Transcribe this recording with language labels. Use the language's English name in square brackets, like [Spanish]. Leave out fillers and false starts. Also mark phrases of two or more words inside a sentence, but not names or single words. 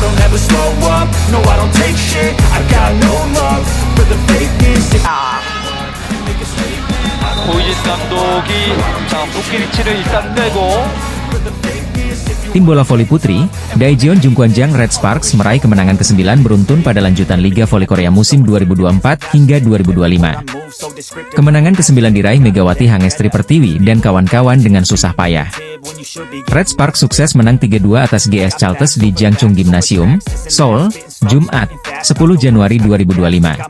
[English] never slow up, no I don't take shit, I got no love for the fakeness. Make a statement. [Korean] 고이진 감독이 자 부키리치를 일단 내고 [Indonesian] Tim bola voli putri, Daejeon Jungkwanjang Red Sparks meraih kemenangan ke-9 beruntun pada lanjutan Liga Voli Korea musim 2024 hingga 2025. Kemenangan ke-9 diraih Megawati Hangestri Pertiwi dan kawan-kawan dengan susah payah. Red Sparks sukses menang 3-2 atas GS Chalters di Jangchung Gymnasium, Seoul, Jumat, 10 Januari 2025.